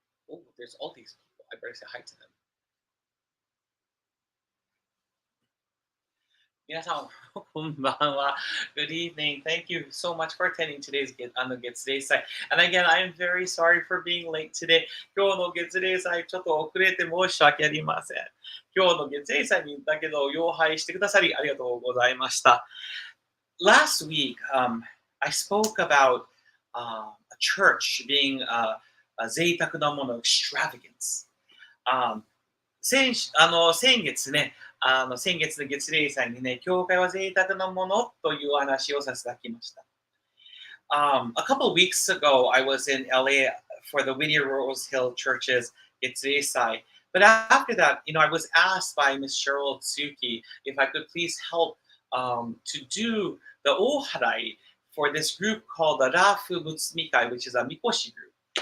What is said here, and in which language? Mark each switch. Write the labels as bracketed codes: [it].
[en] Oh, there's all these people. I better say hi to them. [ja] 皆さん、こんばんは。 [en] Good evening. Thank you so much for attending today's月例祭. And again, I'm very sorry for being late today. [ja] 今日の月例祭、ちょっと遅れて申し訳ありません。今日の月例祭にだけど、擁拝してくださりありがとうございました。 [en] Last week, I spoke about a church being a [ja] 贅沢なもの、 [en] extravagance. [ja] 先月ね、先月の月例祭にね、教会は贅沢なものという話をさせていただきました。 [en] A couple of weeks ago, I was in LA for the Whittier Rose Hill Church's Getsuisai. But after that, I was asked by Miss Cheryl Tsuki if I could please help to do the oharai for this group called the Rafu Butsumikai, which is a Mikoshi group.